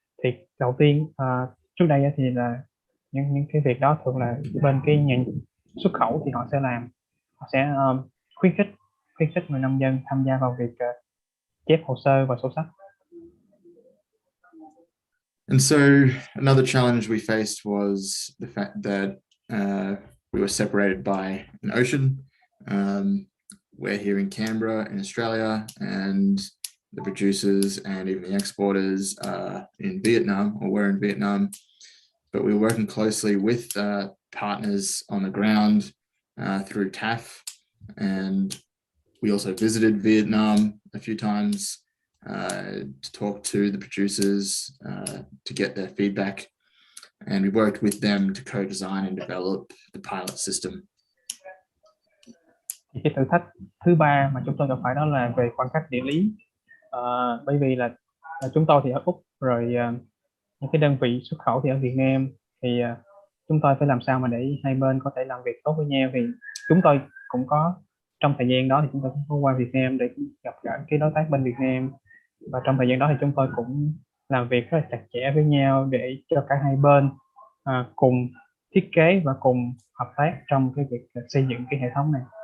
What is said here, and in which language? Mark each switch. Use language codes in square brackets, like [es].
[vi] Thì đầu tiên trước đây thì là những cái việc đó thường là bên cái nhà xuất khẩu thì họ sẽ làm, họ sẽ khuyến khích người nông dân tham gia vào việc chép hồ sơ và sổ sách. [en] And so another challenge we faced was the fact that we were separated by an ocean. We're here in Canberra in Australia, and the producers and even the exporters are in Vietnam, or were in Vietnam. But we were working closely with partners on the ground through TAF, and we also visited Vietnam a few times to talk to the producers to get their feedback, and we worked with them to co-design and develop the pilot system. [vi] Cái thử thách thứ ba mà chúng tôi gặp phải đó là về khoảng cách địa lý. Bởi vì là chúng tôi thì ở Úc, rồi những cái đơn vị xuất khẩu thì ở Việt Nam, thì chúng tôi phải làm sao mà để hai bên có thể làm việc tốt với nhau. Thì chúng tôi cũng có, trong thời gian đó thì chúng tôi cũng có qua Việt Nam để gặp gỡ cái đối tác bên Việt Nam, và trong thời gian đó thì chúng tôi cũng làm việc rất là chặt chẽ với nhau để cho cả hai bên cùng thiết kế và cùng hợp tác trong cái việc xây dựng cái hệ thống này.